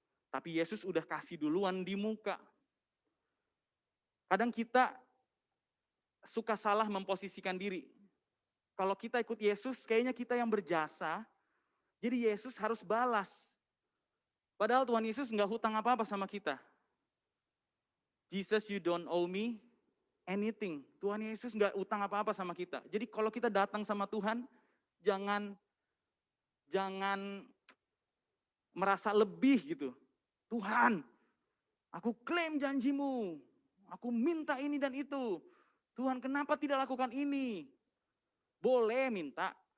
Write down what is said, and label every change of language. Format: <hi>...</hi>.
<id>Tapi Yesus udah kasih duluan di muka. Kadang kita suka salah memposisikan diri. Kalau kita ikut Yesus, kayaknya kita yang berjasa, jadi Yesus harus balas. Padahal Tuhan Yesus nggak hutang apa-apa sama kita.</id> <en>Jesus, you don't owe me anything.</en> <id>Tuhan Yesus nggak hutang apa-apa sama kita. Jadi kalau kita datang sama Tuhan, jangan merasa lebih gitu. Tuhan, aku klaim janjimu. Aku minta ini dan itu. Tuhan, kenapa tidak lakukan ini? Boleh minta.</id>